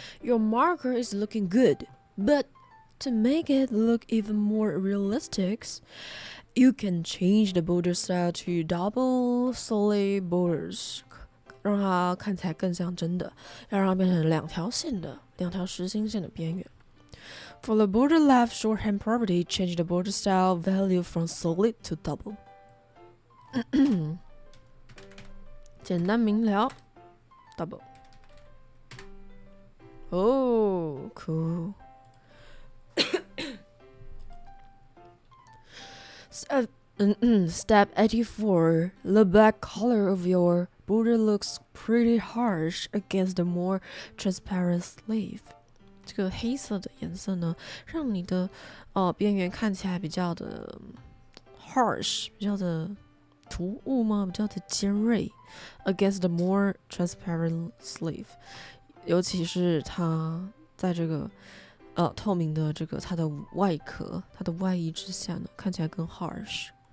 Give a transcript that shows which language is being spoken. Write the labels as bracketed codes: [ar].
[en] Your marker is looking good, but to make it look even more realistic, you can change the border style to double solid borders. [zh] 让它看起来更像真的，要让它变成两条实心线的边缘。 [en] For the border left shorthand property, change the border style value from solid to double. [zh] 简单明了 double. [en] Oh, cool. Step 84. The black color of your border looks pretty harsh against the more transparent sleeve. [zh] 这个黑色的颜色呢，让你的边缘看起来比较的 harsh， 比较的突兀吗？比较的尖锐 [en] against the more transparent sleeve， [zh] 尤其是它在这个透明的这个它的外壳、它的外衣之下呢，看起来更 harsh。